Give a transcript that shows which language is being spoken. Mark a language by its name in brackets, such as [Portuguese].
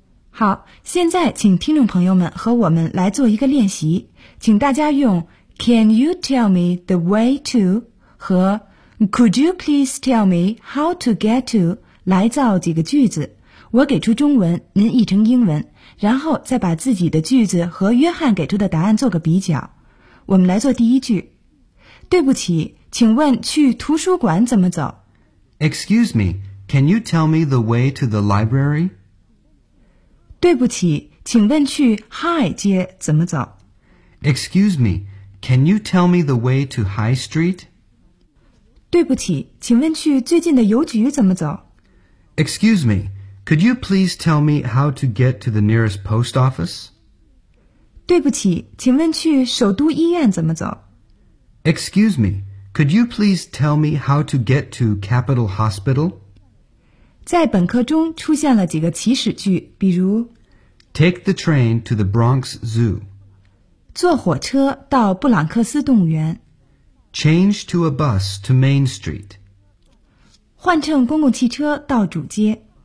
[Chinese] 好，现在请听众朋友们和我们来做一个练习，请大家用 [English] Can you tell me the way to [Chinese] 和 [English] Could you please tell me how to get to [Chinese] 来造几个句子，我给出中文，您译成英文，然后再把自己的句子和约翰给出的答案做个比较。我们来做第一句。对不起，请问去图书馆怎么走？ [English] Excuse me. Can you tell me the way to the library? [Chinese] 对不起，请问去 High 街怎么走？ [English] Excuse me, can you tell me the way to High Street? [Chinese] 对不起，请问去最近的邮局怎么走？ [English] Excuse me, could you please tell me how to get to the nearest post office? [Chinese] 对不起，请问去首都医院怎么走？ [English] Excuse me, could you please tell me how to get to Capital Hospital? [Chinese] 在本课中出现了几个祈使句，比如 [English] Take the train to the Bronx Zoo. [Chinese] 坐火车到布朗克斯动物园。 [English] Change to a bus to Main Street. [Chinese] 换乘公共汽车到主街。